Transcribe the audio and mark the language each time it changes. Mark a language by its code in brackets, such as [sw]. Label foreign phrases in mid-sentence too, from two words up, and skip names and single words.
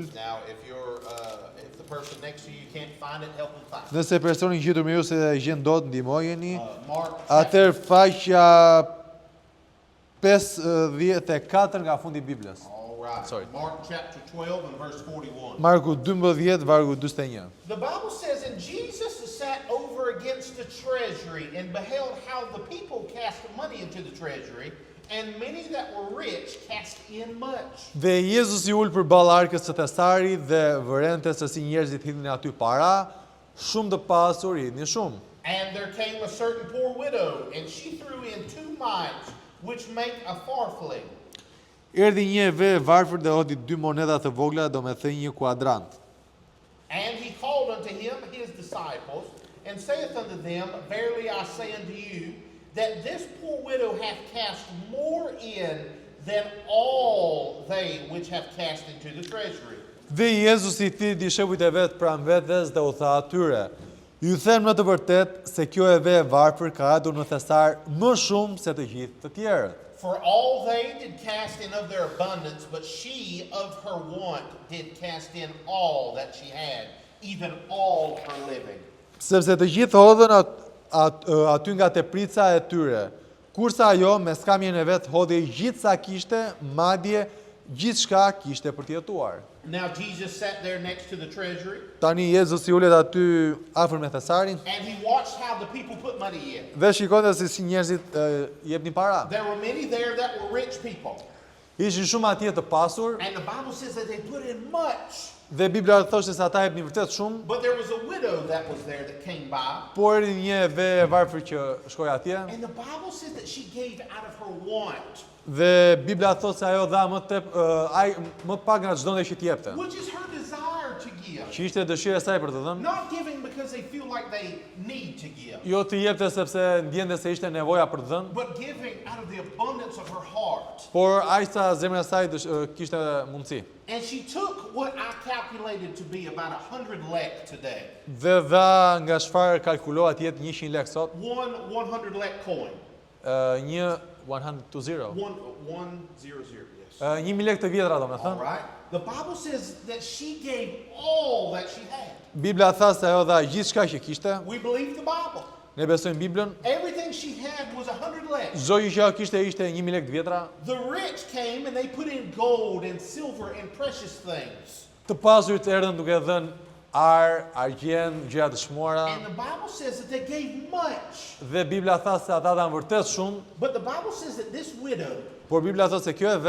[en] Now, if the person next to you can't find it, help them find it. [sq] Nëse personi i gjetur me ju se e gjen dot, ndihmojeni. [en] Mark [sq] Atëherë faqja 54 nga fundi i Biblës. [en] All right. Sorry. Mark chapter 12 and verse 41. [sq] Marku 12, vargu 41. [en] The Bible says, and Jesus sat over against the treasury and beheld how the people cast money into the treasury, and many that were rich cast in much. [sq] Dhe Jezusi ul përballë arkës së thesarit dhe vërente se si njerëzit hidhin aty para, shumë të pasur hidhin shumë. [en] And there came a certain poor widow, and she threw in 2 mites, which make a farthing. [sq] Erdhi një ve e varfër dhe hodhi 2 monedha të vogla, domethënë një kuadrant. [en] And he called unto him his disciples, and saith unto them, verily I say unto you, that this poor widow hath cast more in than all they which have cast into the treasury. [sq] Dhe Jezusi i thiri dishepujt e vet pranë vetes dhe u tha atyre: Ju them në të vërtetë se kjo e ve e varfër ka ardhur në thesar më shumë se të gjithë të tjerët. [en] For all they did cast in of their abundance, but she of her want did cast in all that she had, even all her living. [sq] Sepse të gjithë hodhën aty nga teprica e tyre. Kurse ajo me skamjen e vet hodhi gjithë sa kishte, madje gjithçka kishte për të jetuar. [en] Now Jesus sat there next to the treasury, [sq] Tani Jezusi ulet aty afër me thesarin [en] and he watched how the people put money in. [sq] dhe shikonte se si njerëzit jepnin para. [en] There were many there that were rich people, [sq] Ishin shumë atje të pasur [en] and the Bible says that they put in much. [sq] dhe Bibla thoshte se ata jepnin vërtet shumë, [en] But there was a widow that was there that came by, [sq] por një ve e varfër që shkoi atje [en] and the Bible says that she gave out of her want, [sq] dhe Bibla thotë se ajo dha më pak nga çdo që t'jepte. [en] which is her desire to give. [sq] Që ishte dëshira e saj për të dhënë. [en] Not giving because they feel like they need to give, [sq] Jo të jepte sepse ndjente se ishte nevoja për të dhënë, [en] but giving out of the abundance of her heart. [sq] por aq sa zemra e saj kishte mundësi. [en] And she took what I calculated to be about 100 lek today. [sq] Dhe dha nga çfarë kalkulohet jetë 100 lekë sot, [en] One 100 lek coin. [sq] një 100, [en] One zero zero, yes. [sq] 1000 lekë të vjetra [en] All [sq] domethënë. [en] right. The Bible says that she gave all that she had. [sq] Bibla tha se ajo dha gjithçka që kishte. [en] We believe the Bible. [sq] Ne besojmë Biblën. [en] Everything she had was 100 lek. [sq] Çdo gjë që ajo kishte ishte 1000 lekë të vjetra. [en] The rich came and they put in gold and silver and precious things. [sq] Të pasurit erdhën duke dhënë argjend, gjëra të shmuara. [en] And the Bible says that they gave much. [sq] Dhe Bibla tha se ata dhanë vërtet shumë, [en] But the Bible says that this widow, [sq] por Bibla thotë se kjo e ve